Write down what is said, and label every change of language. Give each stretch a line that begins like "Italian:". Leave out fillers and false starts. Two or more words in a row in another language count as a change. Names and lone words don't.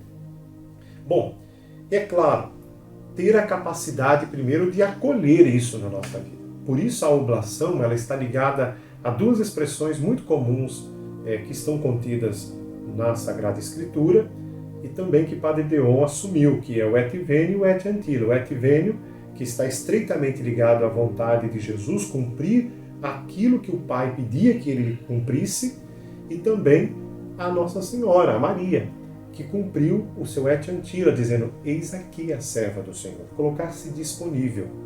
Portuguese: Bom, é claro, ter a capacidade primeiro de acolher isso na nossa vida. Por isso a oblação ela está ligada a duas expressões muito comuns que estão contidas na Sagrada Escritura e também que Padre Deon assumiu, que é o
Latin: et veni
Portuguese: e o
Latin: et antilo.
Portuguese: O
Latin: et veni,
Portuguese: que está estreitamente ligado à vontade de Jesus cumprir aquilo que o Pai pedia que ele cumprisse, e também a Nossa Senhora, a Maria, que cumpriu o seu
Latin: et antila,
Portuguese: dizendo, eis aqui a serva do Senhor, colocar-se disponível.